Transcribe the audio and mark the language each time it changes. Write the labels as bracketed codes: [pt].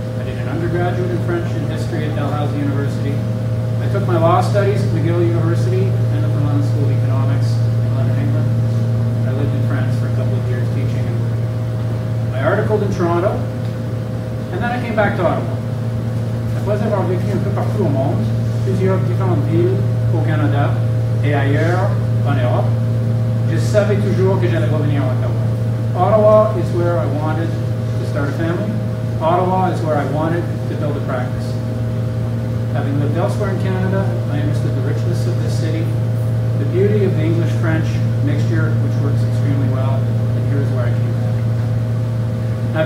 [en] I did an undergraduate in French and history at Dalhousie University. I took my law studies at McGill University and at the London School of Economics in London, England. I lived in France for a couple of years teaching and working. I articled in Toronto, and then I came back to Ottawa. [fr] Après avoir vécu un peu partout au monde, plusieurs différentes villes au Canada et ailleurs en Europe, je savais toujours que j'allais revenir à Ottawa. [en] Ottawa is where I wanted to start a family. Ottawa is where I wanted to build a practice. Having lived elsewhere in Canada, I understood the richness of this city, the beauty of the English-French mixture, which works extremely well, and here's where I came back.